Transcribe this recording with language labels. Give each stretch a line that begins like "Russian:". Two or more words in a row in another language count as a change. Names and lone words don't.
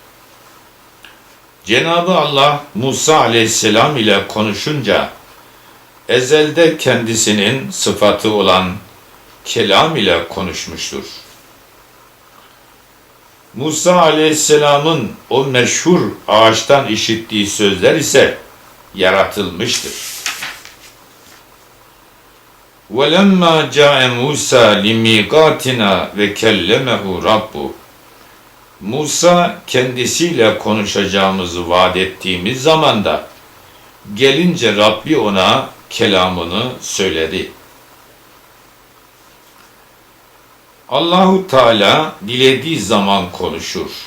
Turkish: Cenab-ı Allah Musa aleyhisselam ile konuşunca ezelde kendisinin sıfatı olan kelam ile konuşmuştur. Musa aleyhisselamın o meşhur ağaçtan işittiği sözler ise yaratılmıştır.
Arabic: وَلَمَّا جَاءَ مُوسَى لِمِيقَاتِنَا وَكَلَّمَهُ رَبُّهُ.
Turkish: Musa kendisiyle konuşacağımızı vaat ettiğimiz zamanda gelince Rabbi ona kelamını söyledi. Allahu Teala dilediği zaman konuşur.